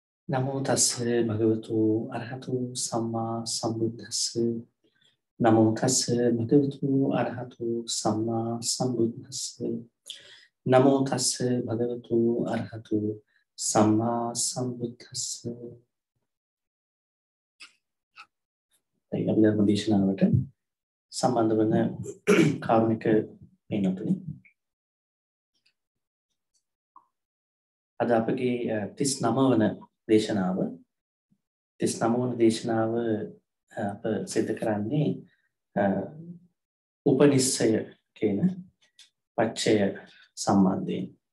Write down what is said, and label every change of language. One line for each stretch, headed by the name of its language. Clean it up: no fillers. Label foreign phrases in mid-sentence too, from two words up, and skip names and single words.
Pali: නමෝ තස්ස භගවතු අරහතු සම්මා සම්බුද්දස්ස නමෝ තස්ස භගවතු අරහතු සම්මා සම්බුද්දස්ස නමෝ තස්ස භගවතු අරහතු සම්මා සම්බුද්දස්ස.
Sinhala: අපි ධර්ම දේශනාවට සම්බන්ධ වන කාරුණික පින්වත්නි, අද අපගේ 39 වන දේශනාව අප සිදු කරන්නේ උපනිස්සය කියන පච්චය සම්බන්ධයෙන්.